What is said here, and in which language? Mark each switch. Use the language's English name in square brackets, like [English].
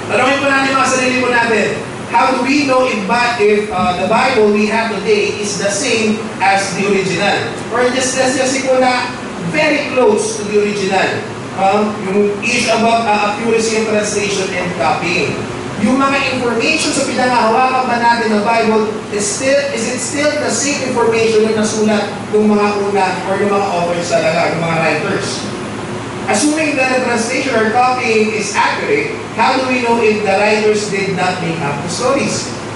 [Filipino] Tanongin po natin mga sarili po natin, [English] how do we know if the Bible we have today is the same as the original? Or just po na very close to the original. Yung issue about accuracy of translation and copying. [Filipino] Yung mga information sa pinangahawakan ba natin ng Bible, [English] is it still the same information [Filipino] na nasulat ng mga una or yung mga authors talaga, yung mga writers? [English] Assuming that the translation or copying is accurate, how do we know if the writers did not make up the stories?